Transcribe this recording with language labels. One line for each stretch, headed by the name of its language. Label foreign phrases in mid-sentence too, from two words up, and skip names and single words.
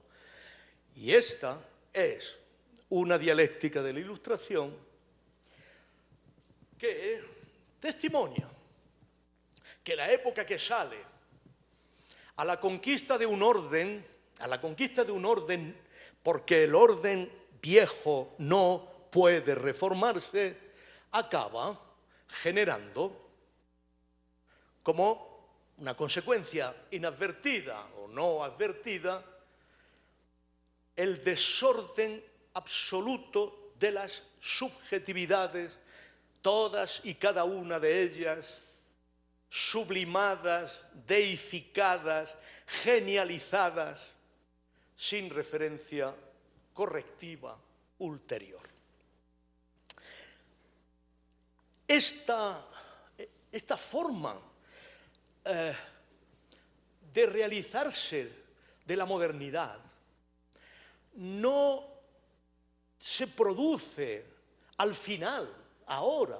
Spanish: Y esta es una dialéctica de la Ilustración que testimonia que la época que sale a la conquista de un orden, porque el orden viejo no puede reformarse, acaba generando como una consecuencia inadvertida o no advertida el desorden absoluto de las subjetividades, todas y cada una de ellas sublimadas, deificadas, genializadas, sin referencia correctiva ulterior. Esta forma de realizarse de la modernidad no se produce al final, ahora.